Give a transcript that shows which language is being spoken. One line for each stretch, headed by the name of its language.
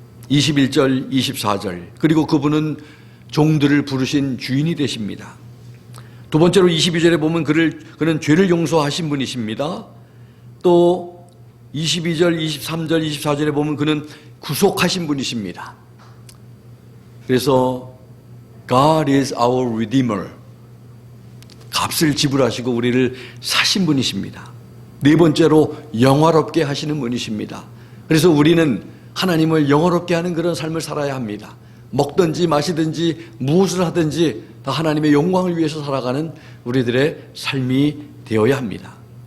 Korean: 21절, 24절. 그리고 그분은 종들을 부르신 주인이 되십니다. 두 번째로 22절에 보면 그는 죄를 용서하신 분이십니다. 또 22절, 23절, 24절에 보면 그는 구속하신 분이십니다. 그래서
English: God is our Redeemer.
Korean: 값을 지불하시고 우리를 사신 분이십니다. 네 번째로 영화롭게 하시는 분이십니다. 그래서 우리는 하나님을 영화롭게 하는 그런 삶을 살아야 합니다. 먹든지 마시든지 무엇을 하든지 다 하나님의 영광을 위해서 살아가는 우리들의 삶이 되어야 합니다.